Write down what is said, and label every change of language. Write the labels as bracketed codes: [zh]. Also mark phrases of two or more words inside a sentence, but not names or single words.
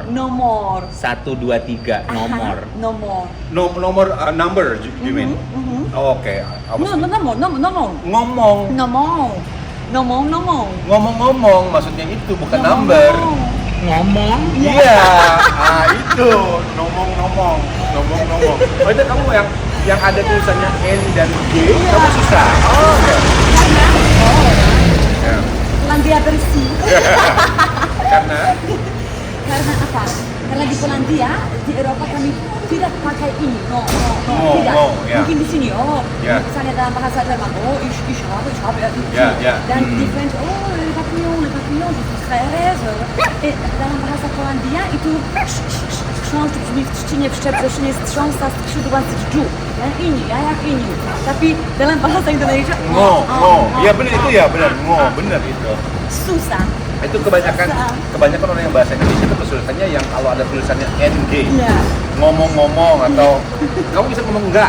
[id] 1, 2, 3, nomor. [en] Number you mean? [id] Oke. Ngomong maksudnya itu bukan number. Ngomong? Iya. Itu ngomong. Oh itu kamu yang ada tulisannya N dan G kamu susah. Oke. Landia bersih. Karena Karena apa? Karena di Polandia, di Eropa kami tidak pakai ini, no, tidak. ya. Mungkin di sini, Ya. misalnya dalam bahasa Jerman, [de] ich habe, [id] Ya. dan di French, [fr] le papillon, je suis très heureuse. [id] Dalam bahasa Polandia itu [pl] chrząszcz brzmi w trzcinie, w szczebrzeszynie strząsa skrzydła z dżdżu. [id] Ya, ini, ya, jak ini. Tapi dalam bahasa Indonesia, Iya benar itu ya, benar itu. susah. Itu kebanyakan orang yang bahasa Indonesia itu kesulitannya yang kalau ada tulisannya NG. Iya. Ngomong-ngomong atau kamu bisa ngomong enggak?